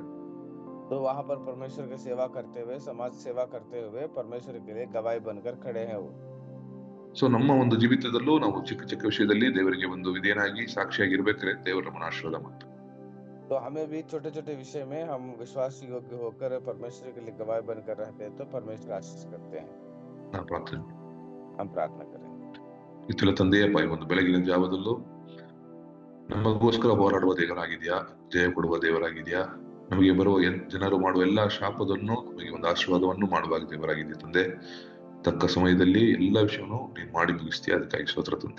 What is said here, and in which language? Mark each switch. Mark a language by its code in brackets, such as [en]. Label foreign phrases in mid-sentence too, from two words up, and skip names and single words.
[hi] तो वहां पर परमेश्वर की सेवा करते हुए, समाज सेवा करते हुए परमेश्वर के लिए गवाही बनकर खड़े हैं वो. [kn] ಸೊ ನಮ್ಮ ಒಂದು ಜೀವಿತದಲ್ಲೂ ನಾವು ಚಿಕ್ಕ ಚಿಕ್ಕ ವಿಷಯದಲ್ಲಿ ದೇವರಿಗೆ ಒಂದು ವಿಧೇಯನಾಗಿ ಸಾಕ್ಷಿಯಾಗಿರ್ಬೇಕಾದ್ರೆ ದೇವರು ನಮ್ಮನ್ನು ಆಶೀರ್ವಾದ ಮಾಡ್ತಾರೆ. [hi] तो हमें भी छोटे छोटे विषय में हम विश्वास योग्य होकर परमेश्वर के लिए गवाही बनकर रहते हैं तो परमेश्वर आशीष करते हैं. [kn] ನಾವು ಪ್ರಾರ್ಥನೆ [hi] हम प्रार्थना करें. [kn] ಇತ್ತಲ ತಂದೆಯಪ್ಪ, ಈ ಒಂದು ಬೆಳಗಿನ ಜಾವದಲ್ಲೂ ನಮಗೋಸ್ಕರ ಹೋರಾಡುವ ದೇವರಾಗಿದ್ಯಾ, ಜಯ ಕೊಡುವ ದೇವರಾಗಿದ್ಯಾ. ನಮಗೆ ಬರುವ ಜನರು ಮಾಡುವ ಎಲ್ಲಾ ಶಾಪವನ್ನು ನಮಗೆ ಒಂದು ಆಶೀರ್ವಾದವನ್ನು ಮಾಡುವಾಗ ದೇವರಾಗಿದ್ಯಾ ತಂದೆ. ತಕ್ಕ ಸಮಯದಲ್ಲಿ ಎಲ್ಲಾ ವಿಷಯವನ್ನು ನೀನು ಮಾಡಿ ಮುಗಿಸ್ತೀಯ, ಅದಕ್ಕಾಗಿ ಸ್ತೋತ್ರ ತಂದೆ.